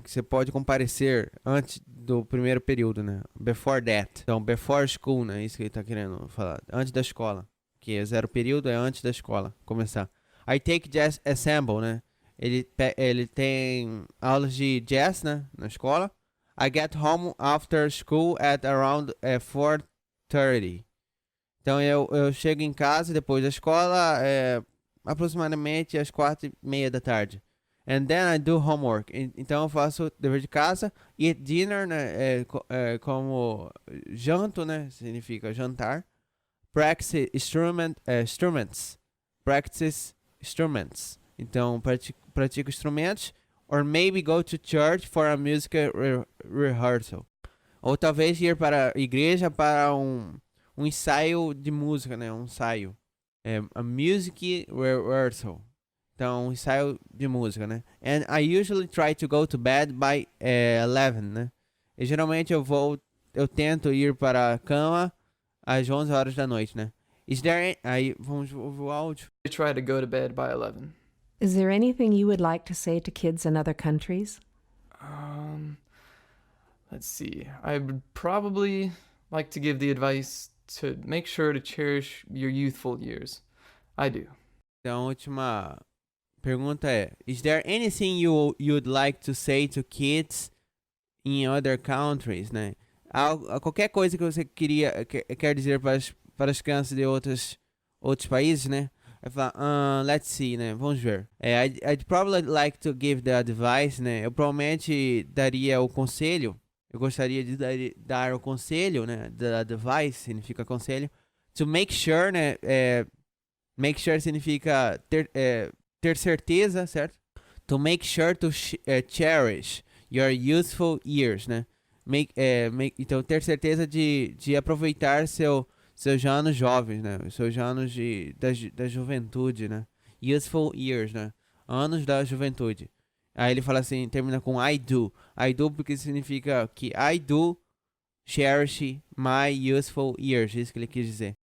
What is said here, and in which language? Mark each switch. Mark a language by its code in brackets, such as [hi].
[pt] Que você pode comparecer antes do primeiro período, né? [en] Before that. [pt] Então, before school, né? Isso que ele tá querendo falar. Antes da escola. Que é zero período é antes da escola começar. [en] I take jazz ensemble, [pt] né? Ele tem aulas de jazz, né, na escola. [en] I get home after school at around 4:30. [pt] Então eu chego em casa depois da escola aproximadamente às 4:30 da tarde. [en] And then I do homework. [pt] Então eu faço dever de casa. [en] Eat dinner, [pt] né, como janto, né, significa jantar. [en] Practice instruments. Practice instruments. [pt] Então pratico instrumentos. [en] Or maybe go to church for a music rehearsal. [pt] Ou talvez ir para a igreja para um ensaio de música, né? Um ensaio. [en] A music rehearsal. [pt] Então, um ensaio de música, né? [en] And I usually try to go to bed by 11, né? [pt] E geralmente eu tento ir para a cama às 11 horas da noite, né? [en] Is there [pt] aí vamos ouvir o áudio. [en] I try to go to bed by 11. Is there anything you would like to say to kids in other countries? Let's see. I would probably like to give the advice to make sure to cherish your youthful years. I do. [pt] Então, a última pergunta é: [en] Is there anything you'd like to say to kids in other countries, né? [pt] Qualquer coisa que você quer dizer para as crianças de outros países, né? Vai falar, [en] let's see, [pt] né? Vamos ver. [en] I'd probably like to give the advice, né? [pt] Eu provavelmente daria o conselho. Eu gostaria de dar o conselho, né? The advice significa conselho. [en] To make sure, [pt] né? Make sure significa ter certeza, certo? [en] To make sure to cherish your youthful years, né? [pt] Então, ter certeza de aproveitar seus anos jovens, né? Seus anos da juventude, né? [en] Youthful years, [pt] né? Anos da juventude. Aí ele fala assim, termina com I do. I do porque significa que [en] I do cherish my youthful years. [pt] Isso que ele quis dizer.